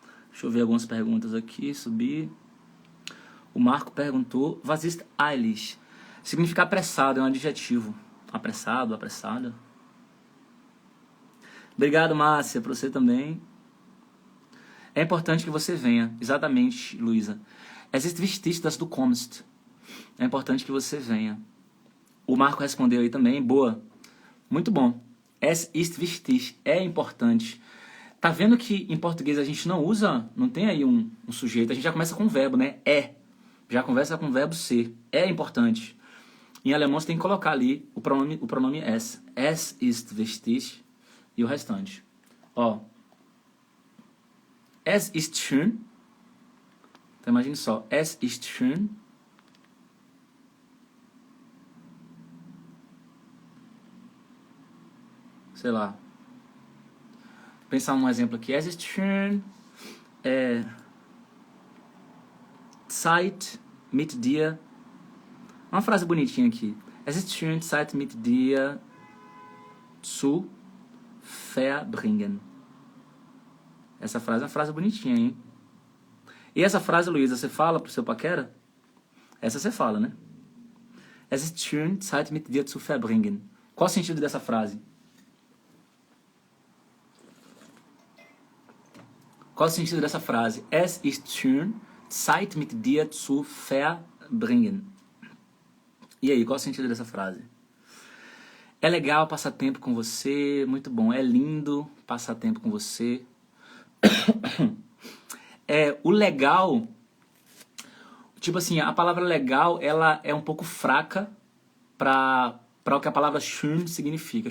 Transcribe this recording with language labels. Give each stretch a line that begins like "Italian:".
Portuguese: Deixa eu ver algumas perguntas aqui, subir. O Marco perguntou,
German: was ist eilig?
Portuguese: Significa apressado, é um adjetivo. Apressado, apressada. Obrigado, Márcia, para você também. É importante que você venha. Exatamente, Luísa.
German: Es ist wichtig, dass du kommst.
Portuguese: É importante que você venha. O Marco respondeu aí também. Boa. Muito bom.
German: Es ist wichtig.
Portuguese: É importante. Tá vendo que em português a gente não usa, não tem aí um sujeito. A gente já começa com o verbo, né? É. Já conversa com o verbo ser. É importante. Em alemão você tem que colocar ali o pronome es.
German: Es ist wichtig.
Portuguese: E o restante. Ó.
German: Es ist schön.
Portuguese: Então imagine só.
German: Es ist schön.
Portuguese: Sei lá. Pensar um exemplo aqui.
German: Es ist schön. Zeit mit dir.
Portuguese: Uma frase bonitinha aqui.
German: Es ist schön, Zeit mit dir zu verbringen.
Portuguese: Essa frase é uma frase bonitinha, hein? E essa frase, Luísa, você fala pro seu paquera? Essa você fala, né?
German: Es ist schön, Zeit mit dir zu verbringen.
Portuguese: Qual o sentido dessa frase? Qual o sentido dessa frase?
German: Es ist schön, Zeit mit dir zu verbringen.
Portuguese: E aí, qual o sentido dessa frase? É legal passar tempo com você, muito bom. É lindo passar tempo com você. O legal, tipo assim, a palavra legal, ela é um pouco fraca para o que a palavra schön significa.